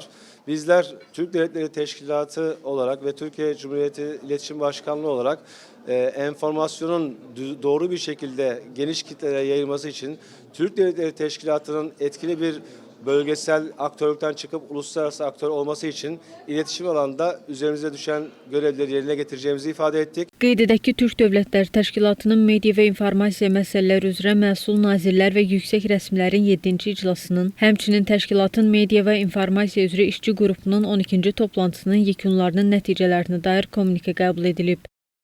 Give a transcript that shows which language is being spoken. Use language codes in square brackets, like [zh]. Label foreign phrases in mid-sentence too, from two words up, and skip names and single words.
[tr] Bizler Türk Devletleri Teşkilatı olarak ve Türkiye Cumhuriyeti İletişim Başkanlığı olarak enformasyonun doğru bir şekilde geniş kitlelere yayılması için Türk Devletleri Teşkilatı'nın etkili bir bölgesel aktörlükten çıkıp uluslararası aktör olması için iletişim alanında üzerimize düşen görevleri yerine getireceğimizi ifade ettik. [az] Qeyd edək ki, Türk Dövlətləri Təşkilatının media və informasiya məsələləri üzrə məsul nazirlər və yüksək rəsmilərin 7-ci iclasının, həmçinin təşkilatın media və informasiya üzrə işçi qrupunun 12-ci toplantısının yekunlarının nəticələrinə dair kommunikə qəbul edilib.